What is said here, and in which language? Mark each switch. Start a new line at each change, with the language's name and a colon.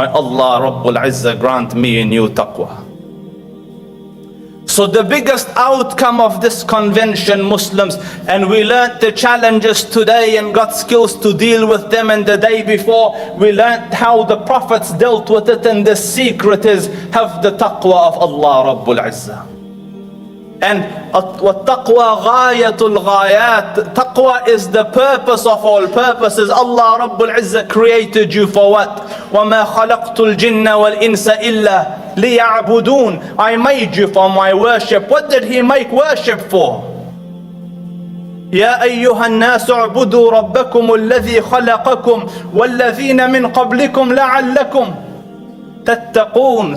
English: May Allah Rabbul Izzah grant me and you taqwa. So the biggest outcome of this convention, Muslims, and we learnt the challenges today and got skills to deal with them, and the day before we learnt how the prophets dealt with it, and the secret is have the taqwa of Allah Rabbul Izzah.
Arabic: And وَالتَّقْوَى غَايَةُ الْغَايَاتِ.
English: Taqwa is the purpose of all purposes. Allah Rabbul Izzah created you for what?
Arabic: وَمَا خَلَقْتُ الْجِنَّ وَالْإِنسَ إِلَّا لِيَعْبُدُونَ.
English: I made you for my worship. What did He make worship for?
Arabic: يَا أَيُّهَا النَّاسُ اعْبُدُوا رَبَّكُمُ الَّذِي خَلَقَكُمْ وَالَّذِينَ مِنْ قَبْلِكُمْ لَعَلَّكُمْ تَتَّقُونَ.